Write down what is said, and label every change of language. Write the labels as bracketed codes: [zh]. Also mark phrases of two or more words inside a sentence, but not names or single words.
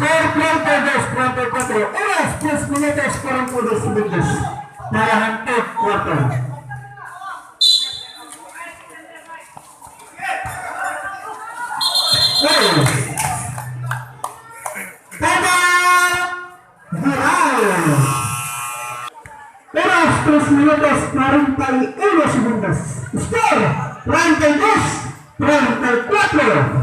[tl] 32-34, oras [es] 10 minutos 42 segundos [tl] para [en] third quarter. [tl] Oras [es] 3 minutos 41 segundos. [tl] Skor 32-34.